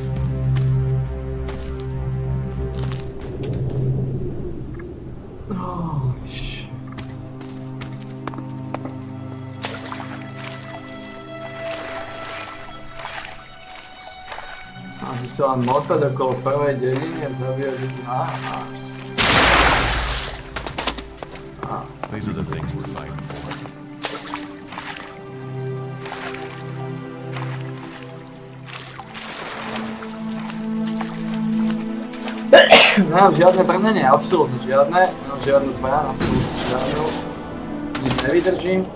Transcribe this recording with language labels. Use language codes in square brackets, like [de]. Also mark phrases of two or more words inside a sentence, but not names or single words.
[sk] Asi sa len motať okolo prvej dediny a zabíjať ľudí. [en] These are the things we're fighting for. [sk] Nemám žiadne brnenie, absolútne žiadne. Nemám žiadnu zbraň, absolútne žiadnu. Nič nevydržím.